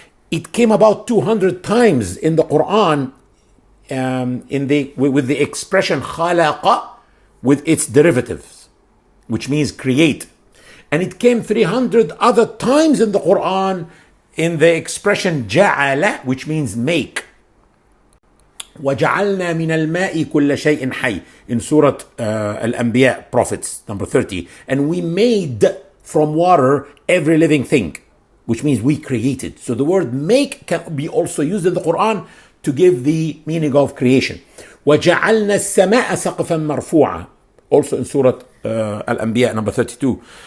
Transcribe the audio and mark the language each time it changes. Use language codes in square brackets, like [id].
[en] It came about 200 times in the Quran with the expression khalaqa with its derivatives, which means create. And it came 300 other times in the Quran in the expression ja'ala, which means make. [ar] وَجَعَلْنَا مِنَ الْمَاءِ كُلَّ شَيْءٍ حَيٍّ [en] in Surah Al-Anbiya, Prophets, number 30. And we made from water every living thing, which means we created. So the word make can be also used in the Quran to give the meaning of creation. [ar] وَجَعَلْنَا السَّمَاءَ سَقْفًا مَرْفُوعًا, [en] also in Surah Al-Anbiya, number 32.